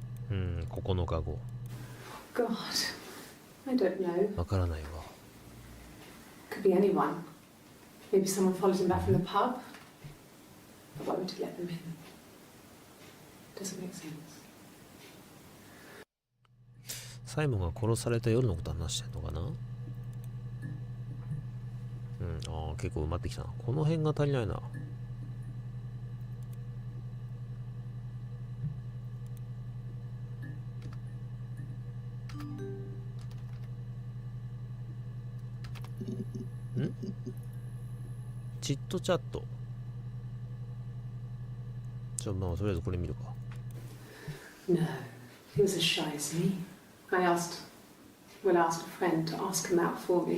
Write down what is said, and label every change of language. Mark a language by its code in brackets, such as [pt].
[ja] 9日後。 [en] God, I don't know. [ja] わからないわ。 [en] Could be anyone. Maybe someone followed him back from the pub. But why would he let them in? Doesn't make sense. [ja] サイモンが殺された夜のこと話してんのかな。結構埋まってきたな。この辺が足りないな。チットチャット。とりあえずこれ見るか。 [en] No, he was as shy as me. I asked a friend to ask him out for me.